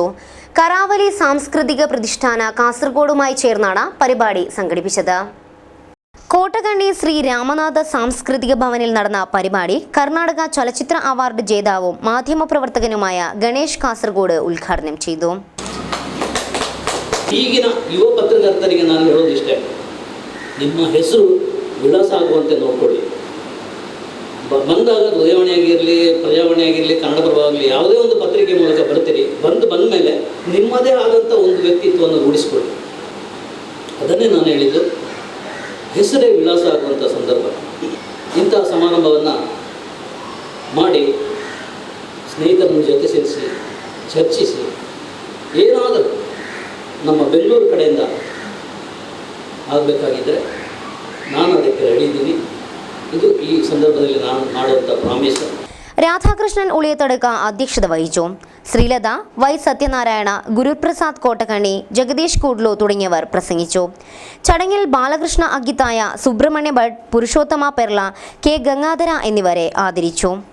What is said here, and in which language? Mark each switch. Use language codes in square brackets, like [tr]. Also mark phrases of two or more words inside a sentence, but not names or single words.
[ml] കറാവലി സാംസ്കൃതിക പ്രതിഷ്ഠാന കാസർഗോഡുമായി ചേർന്നാണ് പരിപാടി സംഘടിപ്പിച്ചത്. കോട്ടകണ്ണി ശ്രീ രാമനാഥ സാംസ്കൃതിക ഭവനിൽ നടന്ന പരിപാടി കർണാടക ചലച്ചിത്ര അവാർഡ് ജേതാവും മാധ്യമപ്രവർത്തകനുമായ ഗണേഷ് കാസർഗോഡ് ഉദ്ഘാടനം ചെയ്തു. [kn] ಈಗಿನ ಯುವ ಪತ್ರಕರ್ತರಿಗೆ ನಾನು ಹೇಳೋದಿಷ್ಟೇ, ನಿಮ್ಮ ಹೆಸರು ವಿಳಾಸ ಆಗುವಂತೆ ನೋಡ್ಕೊಳ್ಳಿ. ಬಂದಾಗ ಉದಯವಾಣಿ ಆಗಿರಲಿ, ಪ್ರಜಾವಾಣಿ ಆಗಿರಲಿ, ಕನ್ನಡಪ್ರಭ ಆಗಲಿ, ಯಾವುದೇ ಒಂದು ಪತ್ರಿಕೆ ಮೂಲಕ ಬರ್ತೀರಿ, ಬಂದ ಮೇಲೆ ನಿಮ್ಮದೇ ಆದಂಥ ಒಂದು ವ್ಯಕ್ತಿತ್ವವನ್ನು ರೂಢಿಸ್ಕೊಳ್ಳಿ. ಅದನ್ನೇ ನಾನು ಹೇಳಿದ್ದು, ಹೆಸರೇ ವಿಳಾಸ ಆಗುವಂಥ ಸಂದರ್ಭ. ಇಂತಹ ಸಮಾರಂಭವನ್ನು ಮಾಡಿ ಸ್ನೇಹಿತರನ್ನು ಜೊತೆ ಸೇರಿಸಿ ಚರ್ಚಿಸಿ ಏನಾದರೂ ನಮ್ಮ ಬೆಂಗಳೂರು ಕಡೆಯಿಂದ ಆಗಬೇಕಾಗಿದ್ದರೆ ನಾನು ಅದಕ್ಕೆ ರೆಡಿ ಇದ್ದೀನಿ. ಇದು ಈ ಸಂದರ್ಭದಲ್ಲಿ ನಾನು ಮಾಡುವಂಥ ಪ್ರಾಮಿಸ್. [ml] രാധാകൃഷ്ണൻ ഉളിയത്തടുക്ക അധ്യക്ഷത വഹിച്ചു. ശ്രീലത, വൈ സത്യനാരായണ, ഗുരുപ്രസാദ് കോട്ടക്കണ്ണി, ജഗദീഷ് കൂഡ്ലു തുടങ്ങിയവർ പ്രസംഗിച്ചു. ചടങ്ങിൽ ബാലകൃഷ്ണ അഗിത്തായ, സുബ്രഹ്മണ്യ ഭട്ട്, പുരുഷോത്തമ പെർള, കെ ഗംഗാധര എന്നിവരെ ആദരിച്ചു.